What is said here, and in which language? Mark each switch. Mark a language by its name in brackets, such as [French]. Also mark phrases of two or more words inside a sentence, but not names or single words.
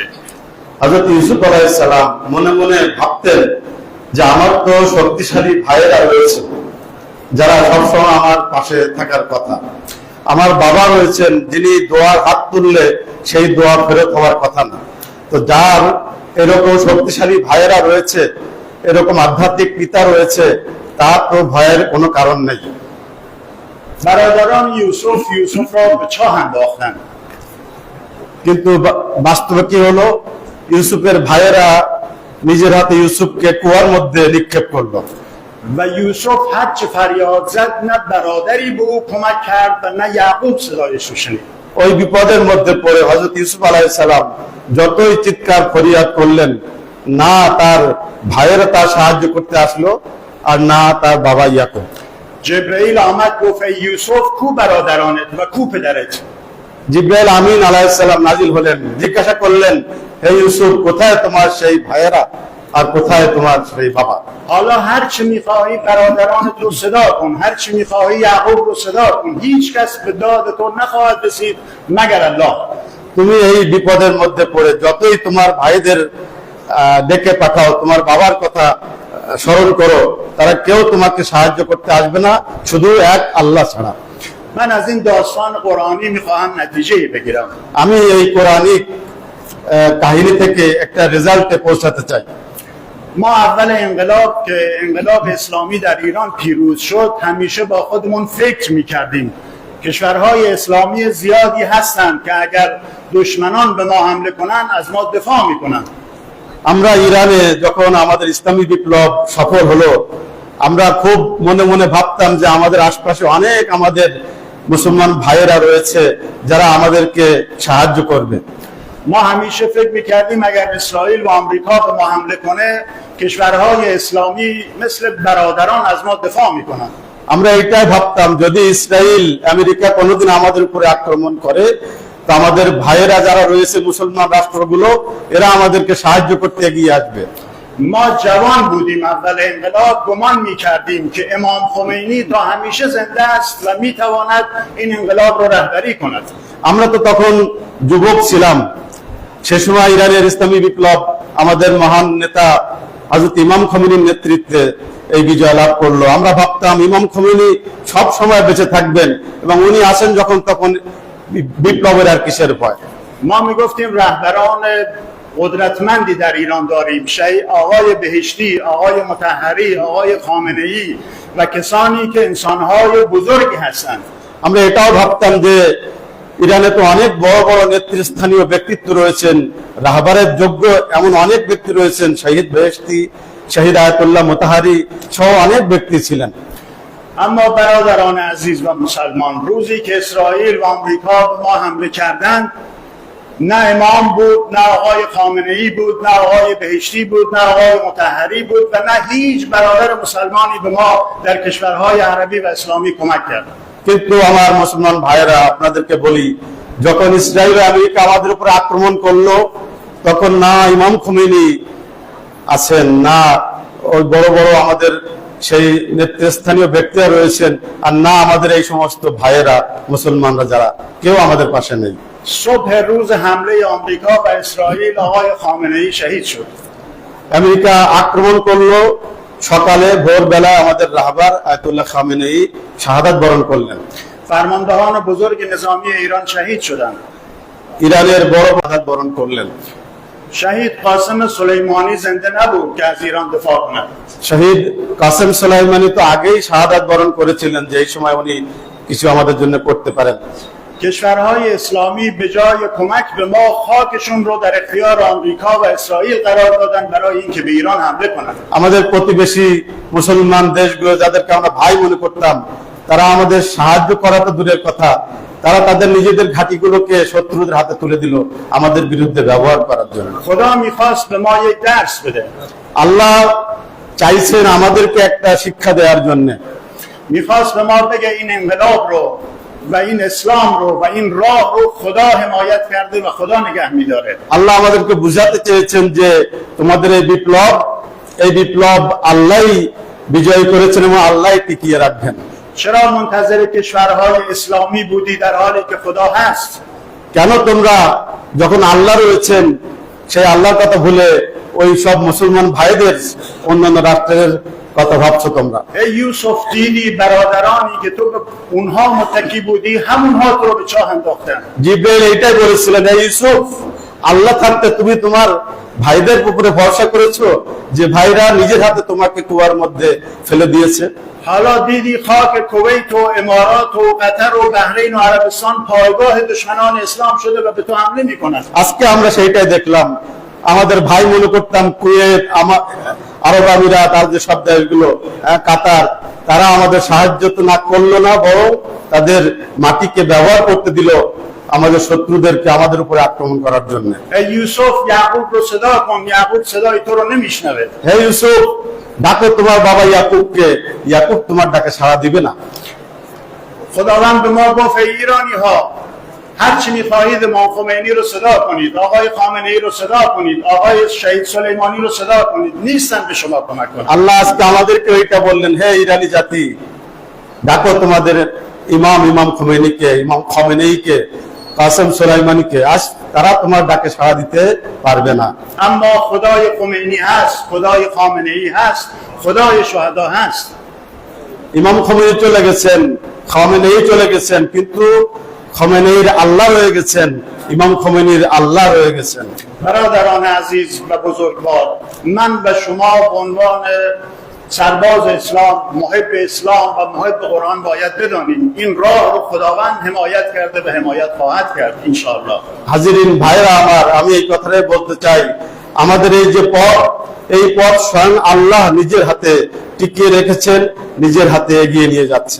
[Bangla] হযরত ইউসুফ [Arabic] عليه السلام [Bangla] মনে মনে ভাবতেন যে আমার তো শক্তিশালী ভাইয়েরা রয়েছে যারা সবসময় আমার পাশে থাকার কথা। আমার বাবা রয়েছেন যিনি দোয়ার হাত তুললে সেই দোয়া ফেরত হওয়ার কথা না। তো যার এরকম শক্তিশালী ভাইয়েরা রয়েছে, এরকম আধ্যাত্মিক পিতা রয়েছে, তার তো ভয়ের কোনো কারণ নেই। [Persian] برادران یوسف را به چاه انداختند. [Bangla] কিন্তু বাস্তবে কি হলো, ইউসুফের ভাইয়েরা নিজের হাতে ইউসুফকে কুয়ার মধ্যে নিক্ষেপ করলো। [Persian] و یوسف هر چه فریاد زد نه برادری به او کمک کرد و نه یعقوب صدایش رو شنید. [Bangla] ওই বিপদের মধ্যে পড়ে হযরত ইউসুফ [Arabic] عليه السلام [Bangla] যতই চিৎকার ফরিয়াদ করলেন, না তার ভাইয়েরা তার সাহায্য করতে আসলো আর না তার বাবা ইয়াকুব। [Persian] جبرئیل آمد گفت ای یوسف کو برادرانت و کو پدرت؟ [Bangla] জিবরাইল আমিন [Arabic] عليه السلام [Bangla] নাজিল হলেন, জিজ্ঞাসা করলেন, হে ইউসুফ, কোথায় তোমার সেই ভাইয়েরা আর কোথায় তোমার সেই বাবা? [Persian] حالا هر چه میخواهی برادرانت رو صدا کن، هر چه میخواهی یعقوب رو صدا کن، هیچ کس به داد تو نخواهد رسید مگر الله. [Bangla] তুমি এই বিপদের মধ্যে পড়ে যতই তোমার ভাইদের ডেকে পাঠাও, তোমার বাবার কথা স্মরণ করো, তারা কেউ তোমাকে সাহায্য করতে আসবে না শুধু এক আল্লাহ ছাড়া। [Persian] من از این داستان قرآنی میخواهم نتیجه بگیرم. [Bangla] আমি এই কোরআনিক কাহিনী থেকে একটা রেজাল্টে পৌঁছাতে চাই। [Persian] ما اول انقلاب که انقلاب اسلامی در ایران پیروز شد همیشه با خودمون فکر میکردیم کشورهای اسلامی زیادی هستند که اگر دشمنان به ما حمله کنن از ما دفاع میکنن. [Bangla] আমরা ইরানে যখন আমাদের ইসলামী বিপ্লব সফল হলো, আমরা খুব মনে মনে ভাবতাম যে আমাদের আশপাশে অনেক আমাদের মুসলমান ভাইয়েরা রয়েছে যারা আমাদেরকে সাহায্য করবে। [Persian] ما همیشه فکر میکردیم اگر اسرائیل و آمریکا به ما حمله کنه کشورهای اسلامی مثل برادران از ما دفاع میکنن. [Bangla] আমরা এটাই ভাবতাম, যদি ইসরায়েল আমেরিকা কোনোদিন আমাদের উপরে আক্রমণ করে তো আমাদের ভাইয়েরা যারা রয়েছে মুসলমান রাষ্ট্রগুলো, এরা আমাদেরকে সাহায্য করতে এগিয়ে আসবে। [Persian] ما جوان بودیم اول انقلاب گمان میکردیم که امام خمینی تا همیشه زنده است و میتواند این انقلاب رو رهبری کند. [Bangla] আমরা তো তখন যুবক ছিলাম, সে সময় ইরানের ইসলামী বিপ্লব আমাদের মহান নেতা হযরত ইমাম খোমেনির নেতৃত্বে এই বিজয় লাভ করলো। আমরা ভাবতাম ইমাম খোমেনি সব সময় বেঁচে থাকবেন এবং উনি আসেন যখন তখন বিপ্লবের আর কিসের ভয়। [Persian] ما میگفتیم رهبران قدرتمندی در ایران داریم، آقای بهشتی، آقای مطهری، آقای خامنه‌ای و کسانی که انسانهای بزرگی هستند. [Bangla] আমরা এটাও ভাবতাম যে ইরানে তো অনেক বড় বড় নেতৃস্থানীয় ব্যক্তিত্ব রয়েছেন, রাহবারের যোগ্য এমন অনেক ব্যক্তি রয়েছেন, শহীদ বেহেশতি, শহীদ আয়াতুল্লাহ মোতাহারি সহ অনেক ব্যক্তি ছিলেন। [Persian] اما برادران عزیز و مسلمان، روزی که اسرائیل و آمریکا به ما حمله کردند نه امام بود، نه آقای خامنه‌ای بود، نه آقای بهشتی بود، نه آقای مطهری بود و نه هیچ برادر مسلمانی به ما در کشورهای عربی و اسلامی کمک کرد. [Bangla] কিন্তু আমার মুসলমান ভাইয়েরা, আপনাদেরকে বলি, যখন ইসরায়েল আমেরিকা আমাদের উপর আক্রমণ করলো তখন না ইমাম খোমেনি আছেন, না ওই বড় বড় আমাদের সেই নেতৃস্থানীয় ব্যক্তিরা রয়েছেন, আর না আমাদের এই সমস্ত ভাইয়েরা মুসলমানরা যারা, কেউ আমাদের পাশে নেই। [Persian] صبح روز حمله آمریکا و اسرائیل آقای خامنه‌ای شهید شد. [Bangla] আমেরিকা আক্রমণ করলো, সকালে ভোরবেলা আমাদের রাহবার আয়াতুল্লাহ খামেনেই শাহাদাত বরণ করলেন। [Persian] فرماندهان بزرگ نظامی ایران شهید شدند. [Bangla] ইরানের বড় শাহাদাত বরণ করলেন। [Persian] شهید قاسم سلیمانی زنده نبود که از ایران دفاع کند. [Bangla] শহীদ কাসেম সুলাইমানি তো আগেই শাহাদাত বরণ করেছিলেন, যে এই সময় উনি কিছু আমাদের জন্য করতে পারেন। [Persian] کشورهای اسلامی به جای کمک به ما خاکشون رو در اختیار آمریکا و اسرائیل قرار دادن برای اینکه به ایران حمله کنند. [Bangla] আমাদের প্রতিবেশী মুসলমান দেশগুলো যাদেরকে আমরা ভাই মনে করতাম, তারা আমাদের সাহায্য করা তো দূরের কথা, তারা তাদের নিজেদের ঘাঁটিগুলোকে শত্রুদের হাতে তুলে দিল আমাদের বিরুদ্ধে ব্যবহার করার জন্য। [Persian] خدا میخواست به ما یک درس بده. [Bangla] আল্লাহ চাইছেন আমাদেরকে একটা শিক্ষা দেওয়ার জন্য। [Persian] میخواست به ما بگه این انقلاب رو و این اسلام رو و این راه رو خدا حمایت کرده و خدا نگه میداره. [Bangla] আল্লাহ আমাদেরকে বুঝাতে চেয়েছেন যে তোমাদের এই বিপ্লব আল্লাহই বিজয় করেছেন এবং আল্লাহই টিকিয়ে রাখবেন। [Persian] چرا منتظر کشورهای اسلامی بودی در حالی که خدا هست؟ [Bangla] কেন তোমরা যখন আল্লাহ رয়েছেন সেই আল্লাহর কথা ভুলে ওই সব মুসলমান ভাইদের অন্যান্য রাষ্ট্রের কথা ভাবছো তোমরা? [Persian] ای یوسف دیدی برادرانی که تو به اونها متکی بودی همونها تو رو به چاه انداختن. [Bangla] জিবরাইল এইটাই বলেছিলেন, হে ইউসুফ, আল্লাহ থাকতে তুমি তোমার ভাইদের উপরে ভরসা করেছো যে ভাইরা নিজের হাতে তোমাকে কুয়ার মধ্যে ফেলে দিয়েছে। [Persian] حالا دیدی خاک کویت و امارات و قطر و بحرین و عربستان پایگاه دشمنان اسلام شده و به تو حمله میکنن. [Bangla] আজকে আমরা সেইটাই দেখলাম। আমাদের ভাই মনে করতাম কুয়েত, আরব আমিরাত আর যে সব দেশগুলো, কাতার, তারা আমাদের সাহায্য তো না করলো না, বরং তাদের মাটিকে ব্যবহার করতে দিল আমাদের শত্রুদেরকে আমাদের উপরে আক্রমণ করার জন্য। [Persian] ای یوسف یعقوب رو صدا کن، یعقوب صدای تو رو نمیشنوه. [Bangla] হে ইউসুফ, ডাকো তোমার বাবা ইয়াকুবকে, ইয়াকুব তোমার ডাকে সাড়া দিবে না। [Persian] خداوند به ما گفت ای ایرانی ها هر چی میخواهید امام خمینی رو صدا کنید، آقای خامنه ای رو صدا کنید، آقای شهید سلیمانی رو صدا کنید، نیستن به شما کمک کنن. [Bangla] আল্লাহ আজকে আমাদেরকে ওইটা বললেন, হে ইরানি জাতি, ডাকো তোমাদের ইমাম খোমেনিকে, ইমাম খমেনেইকে, কাসেম সুলাইমানিকে, আজ তারা তোমার ডাকে সাড়া দিতে পারবে না। [Persian] اما خدای خمینی هست، خدای خامنه ای هست، خدای شهدا هست. [Bangla] ইমাম খমেনি চলে গেছেন, খমেনেই চলে গেছেন, কিন্তু খমেনির আল্লাহ রয়ে গেছেন, ইমাম খমেনির আল্লাহ রয়ে গেছেন। [Persian] برادران عزیز و بزرگوار، من به شما به عنوان سرباز اسلام، محب اسلام و محب قرآن باید بدانید این راه رو خداوند حمایت کرده و حمایت خواهد کرد انشاءالله. [Bangla] হাজিরিন ভাইরা আমার, আমি এই কথাটাই বলতে চাই, আমাদের এই যে পথ, এই পথ স্বয়ং আল্লাহ নিজের হাতে টিকিয়ে রেখেছেন, নিজের হাতে এগিয়ে নিয়ে যাচ্ছেন।